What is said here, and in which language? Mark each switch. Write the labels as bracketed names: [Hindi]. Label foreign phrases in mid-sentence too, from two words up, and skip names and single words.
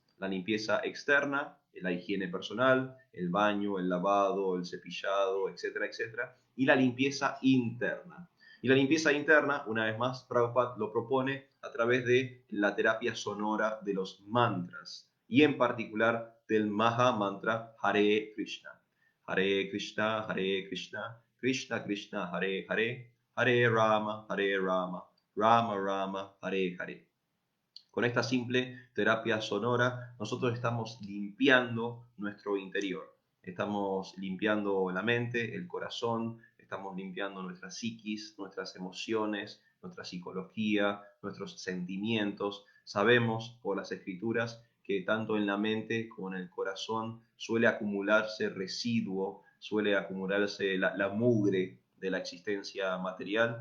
[Spanish] La limpieza externa, la higiene personal, el baño, el lavado, el cepillado, etcétera, etcétera, y la limpieza interna. Y la limpieza interna, una vez más, Prabhupada lo propone a través de la terapia sonora de los mantras, y en particular del Maha Mantra Hare Krishna. [Sanskrit] हरे कृष्ण, हरे कृष्ण, कृष्ण कृष्ण, हरे हरे, हरे राम, हरे राम, राम राम, हरे हरे. [Spanish] Con esta simple terapia sonora, nosotros estamos limpiando nuestro interior. Estamos limpiando la mente, el corazón, estamos limpiando nuestra psiquis, nuestras emociones, nuestra psicología, nuestros sentimientos. Sabemos por las escrituras que tanto en la mente como en el corazón suele acumularse residuo, suele acumularse la mugre de la existencia material.